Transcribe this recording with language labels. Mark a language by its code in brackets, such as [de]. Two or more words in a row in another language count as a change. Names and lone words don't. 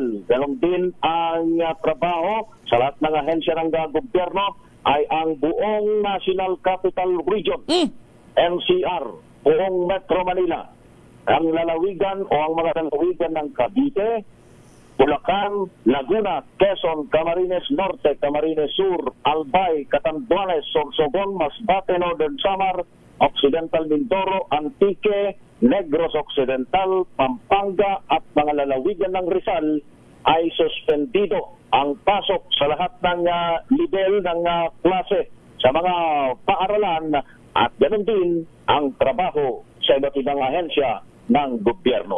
[tl] Ganon din ang trabaho sa lahat ng ahensya ng gobyerno ay ang buong National Capital Region, NCR, buong Metro Manila, ang lalawigan o ang mga lalawigan ng Cavite, Bulacan, Laguna, Quezon, Camarines Norte, Camarines Sur, Albay, Catanduanes, Sorsogon, Masbate, Northern Samar, Occidental Mindoro, Antique, Negros Occidental, Pampanga at mga lalawigan ng Rizal ay suspendido ang pasok sa lahat ng level ng klase sa mga paaralan at ganoon din ang trabaho sa iba't ibang ahensya ng gobyerno.